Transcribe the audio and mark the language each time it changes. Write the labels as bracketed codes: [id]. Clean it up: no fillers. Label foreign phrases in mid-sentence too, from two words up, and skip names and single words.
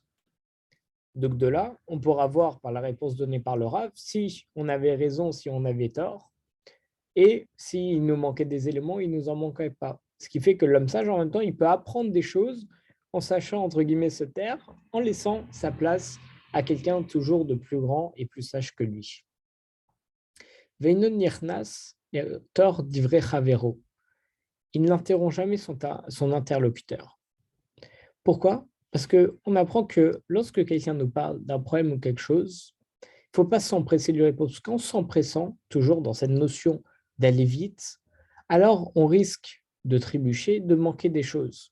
[fr] Donc de là, on pourra voir par la réponse donnée par le Rav si on avait raison, si on avait tort, et s'il nous manquait des éléments, il ne nous en manquait pas. Ce qui fait que l'homme sage, en même temps, il peut apprendre des choses en sachant, entre guillemets, se taire, en laissant sa place à quelqu'un toujours de plus grand et plus sage que lui. [he] ואינו נכנס לתוך דברי חברו. [fr] Il n'interrompt jamais son interlocuteur. Pourquoi? Parce qu'on apprend que lorsque quelqu'un nous parle d'un problème ou quelque chose, il ne faut pas s'empresser de lui répondre. Parce qu'en s'empressant, toujours dans cette notion d'aller vite, alors on risque de trébucher, de manquer des choses.